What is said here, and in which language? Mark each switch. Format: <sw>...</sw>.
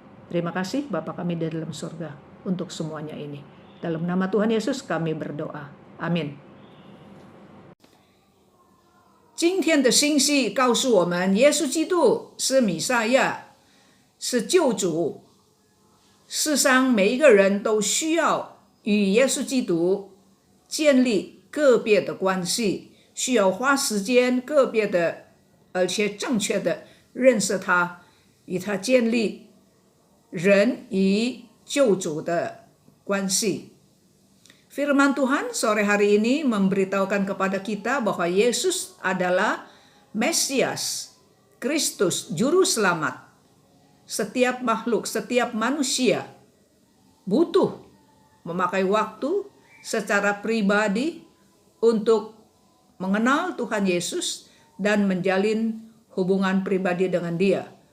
<id>Terima kasih Bapa kami di dalam surga untuk semuanya ini. Dalam nama Tuhan Yesus kami berdoa. Amin.</id> <zh>今天的信息告诉我们，耶稣基督是弥赛亚，是救主。世上每一个人都需要与耶稣基督建立个别的关系，需要花时间个别的而且正确的认识他，与他建立人与救主的关系。</zh> <id>Firman Tuhan sore hari ini memberitahukan kepada kita bahwa Yesus adalah Mesias, Kristus juru selamat. Setiap makhluk, setiap manusia butuh memakai waktu secara pribadi untuk mengenal Tuhan Yesus dan menjalin hubungan pribadi dengan Dia.</id>